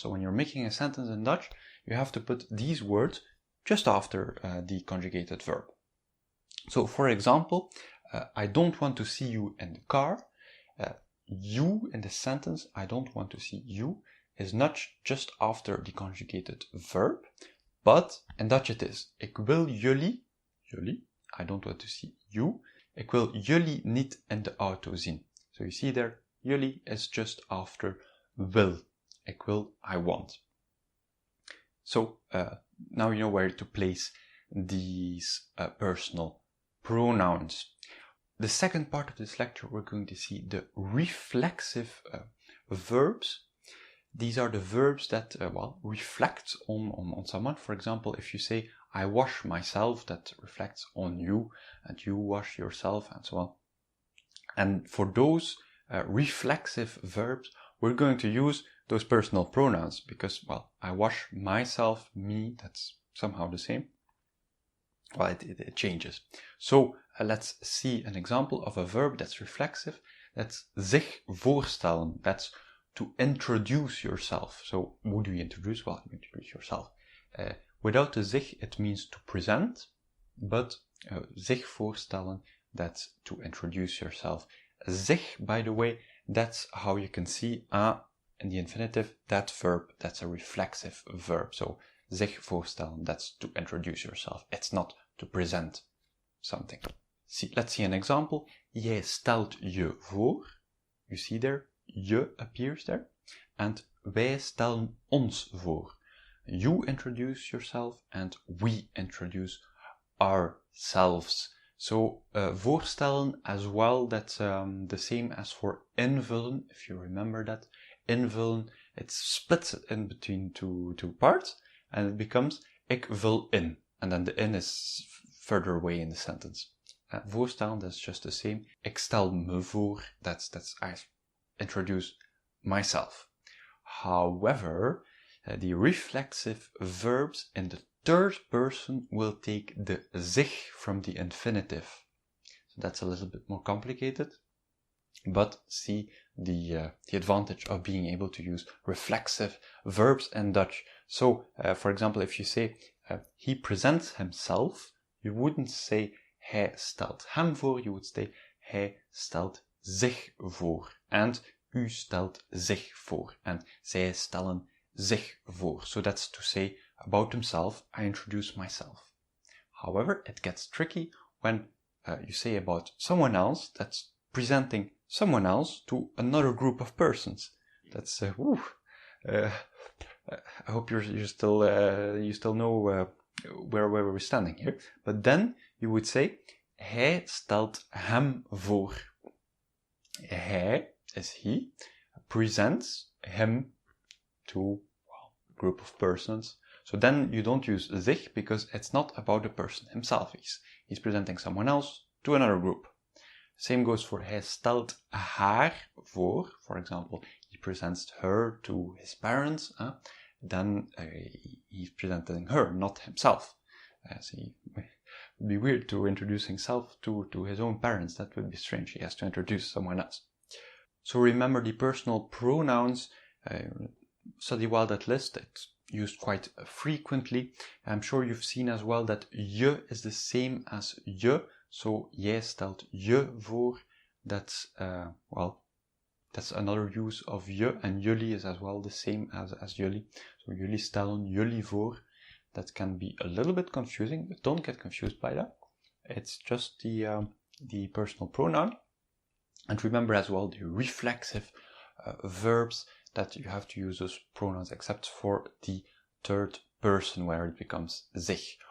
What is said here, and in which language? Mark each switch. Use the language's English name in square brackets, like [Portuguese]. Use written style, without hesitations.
[English] So when you're making a sentence in Dutch, you have to put these words just after the conjugated verb. So for example, I don't want to see you in the car. You in the sentence, I don't want to see you, is not just after the conjugated verb, but in Dutch it is. [Dutch] Ik wil jullie, [English] I don't want to see you, [Dutch] ik wil jullie niet in de auto zien. [English] So you see there, jullie is just after wil. Ik wil, I want. So now you know where to place these personal pronouns. The second part of this lecture, we're going to see the reflexive verbs. These are the verbs that, reflect on someone. For example, if you say, I wash myself, that reflects on you, and you wash yourself, and so on. And for those reflexive verbs, we're going to use those personal pronouns because, well, I wash myself, me, that's somehow the same. Well, it changes. So let's see an example of a verb that's reflexive. That's zich voorstellen. That's to introduce yourself. So, who do you introduce? Well, you introduce yourself. Without the zich, it means to present, but zich voorstellen, that's to introduce yourself. Zich, by the way, that's how you can see in the infinitive, that verb, that's a reflexive verb. So, zich voorstellen, that's to introduce yourself. It's not to present something. Let's see an example. [Dutch] Jij stelt je voor. [English] You see there, je appears there. [Dutch] And wij stellen ons voor. [English] You introduce yourself and we introduce ourselves. So, voorstellen as well, that's the same as for invullen, if you remember that. Invullen, it's split in between two parts, and it becomes [Dutch] ik vul in. [English] And then the in is further away in the sentence. Voorstellen, that's just the same. [Dutch] Ik stel me voor, [English] that's I introduce myself. However, the reflexive verbs in the third person will take the zich from the infinitive. So that's a little bit more complicated, but see the advantage of being able to use reflexive verbs in Dutch. So, for example, if you say he presents himself, you wouldn't say [Dutch] hij stelt hem voor, [English] you would say [Dutch] hij stelt zich voor. And u stelt zich voor. And zij stellen zich voor. [English] So that's to say about himself, I introduce myself. However, it gets tricky when you say about someone else, that's presenting someone else to another group of persons. That's, I hope you still know where we're standing here. But then you would say, [Dutch] hij stelt hem voor. [English] Hij is he, presents him to a group of persons. So then you don't use zich because it's not about the person himself. He's presenting someone else to another group. Same goes for [Dutch] hij stelt haar voor. [English] For example, he presents her to his parents. Then he's presenting her, not himself. So it would be weird to introduce himself to his own parents. That would be strange. He has to introduce someone else. So remember the personal pronouns. Study well that list. It's used quite frequently. I'm sure you've seen as well that je is the same as je. So, [Dutch] jij stelt je voor. [English] That's, that's another use of je. And jullie is as well the same as jullie. [Dutch] So, jullie stellen jullie voor. [English] That can be a little bit confusing, but don't get confused by that. It's just the personal pronoun. And remember as well the reflexive verbs that you have to use those pronouns except for the third person where it becomes zich.